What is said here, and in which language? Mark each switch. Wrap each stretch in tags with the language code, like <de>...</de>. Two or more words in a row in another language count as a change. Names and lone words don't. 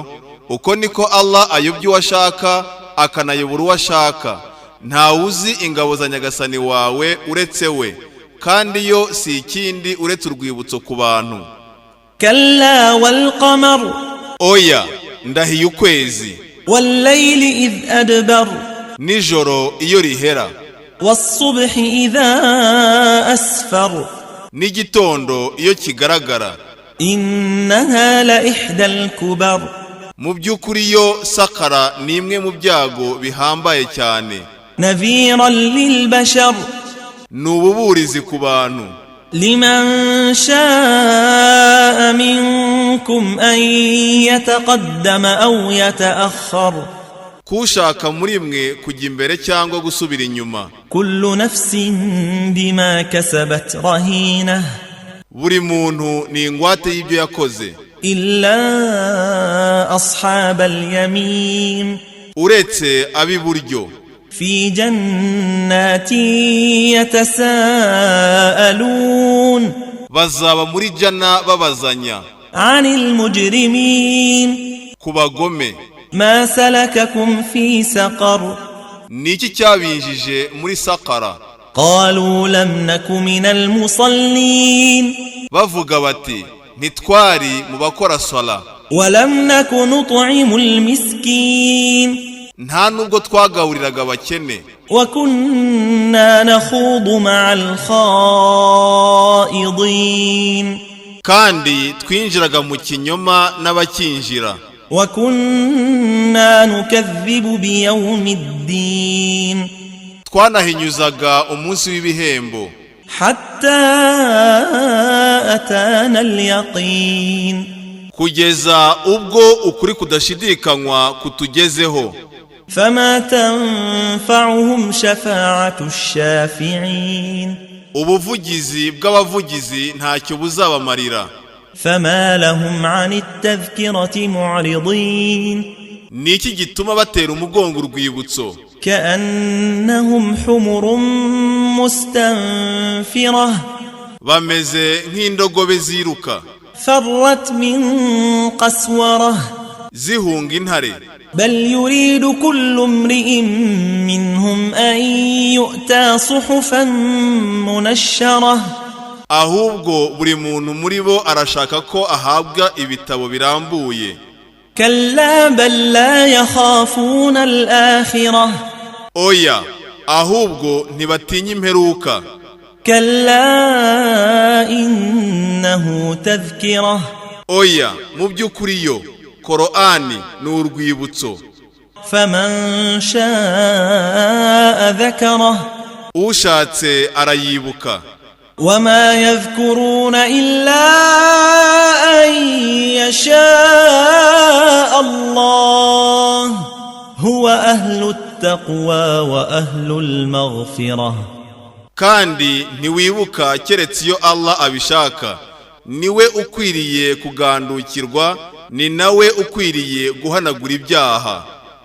<rw>Uko niko Allah ayobya uwashaka akanayobora uwashaka, ntawuzi ingabo za nyagasani wawe uretse we, kandi yo si ikindi uretse urwibutso ku bantu.</rw> <ar>كلا والقمر</ar> <rw>oya ndahiye ukwezi</rw> <ar>والليل إذ أدبر</ar> <rw>nijoro iyo rihera</rw> <ar>والصبح إذا أسفر</ar> <rw>n'igitondo iyo kigaragara</rw> <ar>إنها لإحدى الكبر</ar> <rw>mu by'ukuri yo sakara ni imwe mu byago bihambaye cyane</rw> <ar>نذيرا للبشر</ar> <rw>ni ububurizi ku bantu</rw> <ar>لمن شاء منكم أن يتقدم أو يتأخر</ar> <rw>kushaka muri mwe kujya imbere cyangwa gusubira inyuma</rw> <ar>كل نفس بما كسبت رهينة</ar> <rw>buri muntu ni ingwate y'ibyo yakoze</rw> <ar>إلا أصحاب اليمين</ar> <rw>uretse ab'iburyo</rw> <ar>في جنات يتساءلون</ar> <rw>bazaba muri jana babazanya</rw> <ar>عن المجرمين</ar> <rw>ku bagome</rw> <ar>ما سلككم في سقر</ar> <rw>niki cyabinjije muri sakara</rw> <ar>قالوا لم نك من المصلين</ar> <rw>bavuga bati ntitwari mu bakora sala</rw> <ar>ولم نك نطعم المسكين</ar> <rw>nta nubwo twagaburiraga abakene</rw> <ar>وكنا نخوض مع الخائضين</ar> <rw>kandi twinjiraga mu kinyoma n'abakinjira</rw> <ar>وكنا نكذب بيوم الدين</ar> <rw>twanahinyuzaga umunsi w'ibihembo</rw> <ar>حتى أتانا اليقين</ar> <rw>kugeza ubwo ukuri kudashidikanywa kutugezeho</rw> <ar>فما تنفعهم شفاعة الشافعين</ar> <rw>ubuvugizi bw'abavugizi ntacyo buzabamarira</rw> <ar>فما لهم عن التذكرة معرضين</ar> <rw>niki gituma batera umugongo urwibutso</rw> <ar>كأنهم حمر مستنفرة</ar> <rw>bameze nk'indogobe ziruka</rw> <ar>فرت من قسورة</ar> <rw>zihunga intare</rw> <ar>بل يريد كل امرئ منهم أن يؤتى صحفا منشرة</ar> <rw>ahubwo buri muntu muri bo arashaka ko ahabwa ibitabo birambuye</rw> <ar>كلا بل لا يخافون الآخرة</ar> <rw>oya ahubwo ntibatinya imperuka</rw> <ar>كلا إنه تذكرة</ar> <rw>oya mu by'ukuri yo Korani ni urwibutso</rw> <ar>فمن شاء ذكره</ar> <rw>ushatse arayibuka</rw> <ar>وما يذكرون إلا أن يشاء الله هو أهل التقوى وأهل المغفرة</ar> <rw>kandi ntiwibuka keretse iyo Allah abishaka niwe ukwiriye kugandukirwa ni nawe ukwiriye guhanagura ibyaha</rw>